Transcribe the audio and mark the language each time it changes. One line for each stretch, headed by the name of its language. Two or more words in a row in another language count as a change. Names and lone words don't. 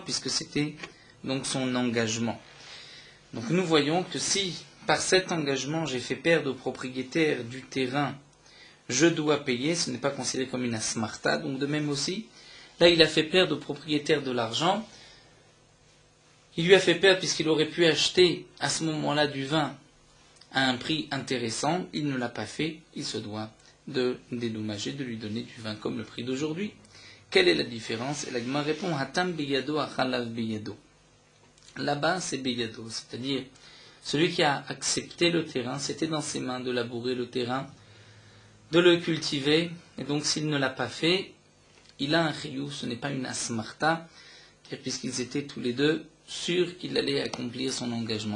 French: Puisque c'était donc son engagement. Donc nous voyons que si par cet engagement j'ai fait perdre au propriétaire du terrain, je dois payer, ce n'est pas considéré comme une asmarta, donc de même aussi, là il a fait perdre au propriétaire de l'argent, Il lui a fait perdre puisqu'il aurait pu acheter à ce moment-là du vin à un prix intéressant. Il ne l'a pas fait. Il se doit de dédommager, de lui donner du vin comme le prix d'aujourd'hui. Quelle est la différence? Et la Gemara répond
Hebrew: התם בידו הכא לאו בידו.
French: Là-bas, c'est beyado, c'est-à-dire celui qui a accepté le terrain, c'était dans ses mains de labourer le terrain, de le cultiver, et donc s'il ne l'a pas fait, il a un chiyuv, ce n'est pas une asmarta, puisqu'ils étaient tous les deux sûrs qu'il allait accomplir son engagement.